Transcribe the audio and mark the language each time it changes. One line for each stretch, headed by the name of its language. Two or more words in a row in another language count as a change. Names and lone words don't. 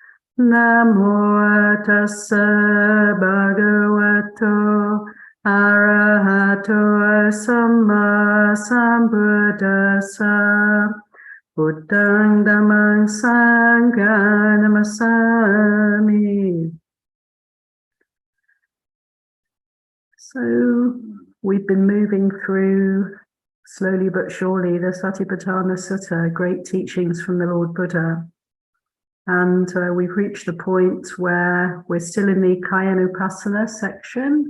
Pali: Namo tassa bhagavato arahato samma sambuddhassa. Buddhang dhammang sanghang namasami.
English: So we've been moving through, slowly but surely, the Satipatthana Sutta, great teachings from the Lord Buddha. And we've reached the point where we're still in the Kayanupassana section.